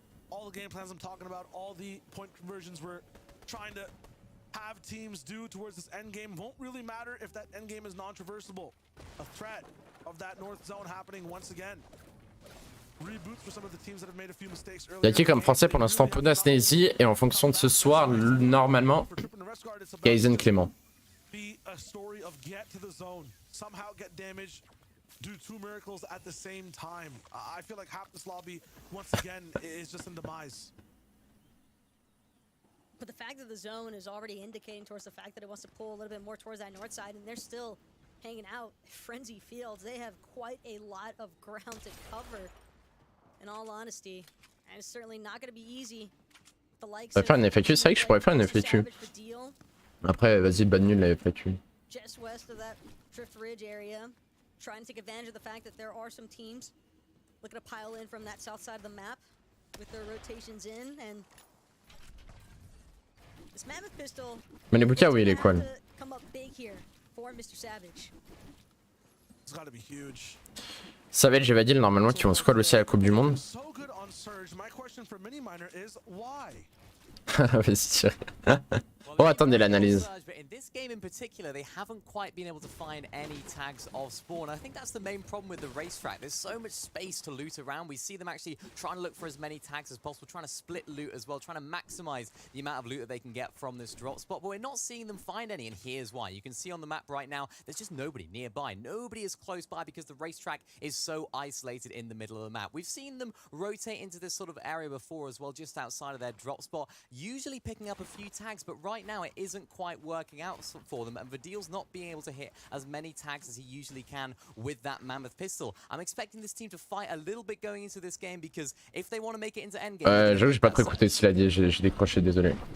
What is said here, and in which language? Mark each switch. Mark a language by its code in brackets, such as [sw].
[en] All the game plans I'm talking about, all the point conversions we're trying to have teams do towards this end game won't really matter if that end game is non-traversable. A threat of that north zone happening once again. Reboots for some of the teams that have made a few mistakes earlier. [fr] Y'a qui comme français pour l'instant? Podasnésie, et en fonction de ce soir, normalement, Kaizen Clément. [en] Be a story of get to the zone, somehow get damaged. Do two miracles at the same time. I feel like half this lobby, once again, is just in demise. But the fact that the zone is already indicating towards the fact that it wants to pull a little bit more towards that north side, and they're still hanging out. Frenzy Fields, they have quite a lot of ground to cover, in all honesty. And it's certainly not going to be easy. The likes [fr] Ça va faire un FAQ, c'est vrai que je pourrais faire un FAQ. Après, vas-y, bonne nulle la FAQ. [en] Just west of that Drift Ridge area. Trying to take advantage of the fact that there are some teams looking to pile in from that south side of the map with their rotations in, and this mammoth pistol. [fr] Mais les bouquins, oui, il est quoi? [en] Come up big here for Mr. Savage. It's got to be huge. [fr] Savage et Vadil, normalement, qui vont squad aussi à la Coupe du Monde. [en] So good on Surge. My question for Mini Miner is why? [fr] Vas-y, Thierry. Oh, attendez l'analyse. [en] But in this game in particular, they haven't quite been able to find any tags of spawn. I think that's the main problem with the racetrack. There's so much space to loot around. We see them actually trying to look for as many tags as possible, trying to split loot as well, trying to maximize the amount of loot that they can get from this drop spot. But we're not seeing them find any, and here's why. You can see on the map right now, there's just nobody nearby. Nobody is close by because the racetrack is so isolated in the middle of the map. We've seen them rotate into this sort of area before as well, just outside of their drop spot, usually picking up a few tags, but right now it isn't quite working out for them, and Vadil's not being able to hit as many tags as he usually can with that mammoth pistol. I'm expecting this team to fight a little bit going into this game, because if they want to make it into endgame... [fr] J'avoue, j'ai pas trop écouté ce qu'il a dit, j'ai décroché, désolé.